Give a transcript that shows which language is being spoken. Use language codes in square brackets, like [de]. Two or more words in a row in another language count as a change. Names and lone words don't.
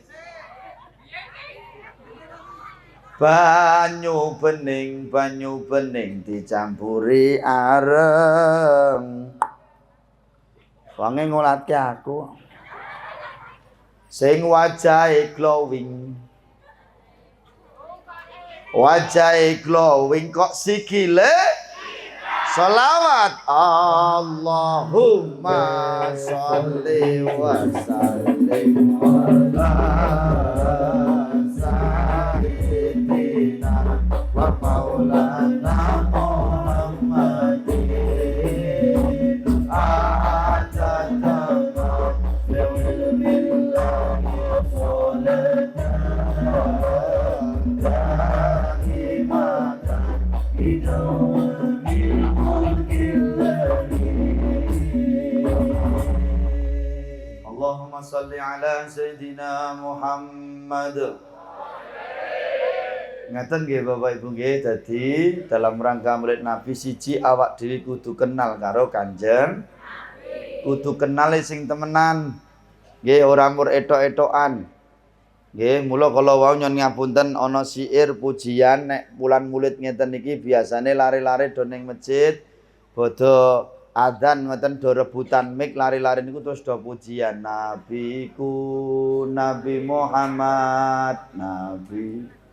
[jv] Banyu bening dicampuri areng. Wange ngolatke aku. Sing wajahe glowing. Wajahe glowing kok sikile salawat. [ar] اللهم صل وسلم على سيدنا ومولانا محمد عدد ما بعلم الله اللهم صل على سيدنا محمد. [jv] Ngaten nggih Bapak Ibu nggih, dadi [id] dalam rangka [jv] Maulid Nabi siji awak dhewe kudu kenal karo Kanjeng Nabi. Kudu kenal sing temenan. Nggih ora mur etok-etokan. Nggih, mula kala wau nyon ngapunten ana syair pujian nek bulan Maulid ngeten iki biasane lare-lare do ning masjid bodho adzan ngoten do rebutan mik lari-lari niku terus do pujian nabiku Nabi Muhammad Nabi